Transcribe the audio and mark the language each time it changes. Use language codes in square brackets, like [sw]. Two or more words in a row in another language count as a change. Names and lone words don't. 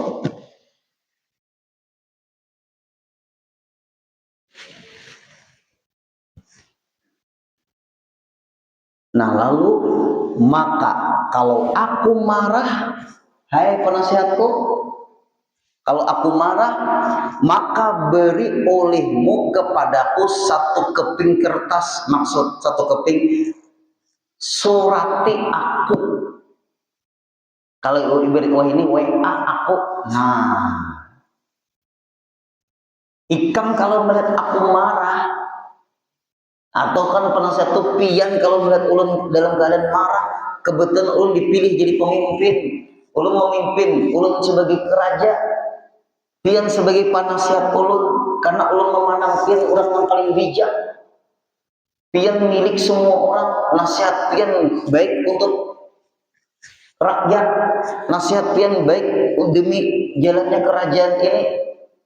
[bjn] Nah lalu maka kalau aku marah, hai penasihatku, kalau aku marah, maka beri olehmu kepadaku satu keping kertas, maksud satu keping surati aku. Kalau diberi wah ini WA aku, nah ikam kalau melihat aku marah, atau kan penasihat itu pian kalau melihat ulun dalam keadaan marah, kebetulan ulun dipilih jadi pemimpin, ulun memimpin, ulun sebagai keraja, pian sebagai penasihat ulun, karena ulun memandang pian orang yang paling bijak, pian milik semua orang, nasihat pian baik untuk rakyat, nasihat pian baik demi jalannya kerajaan ini.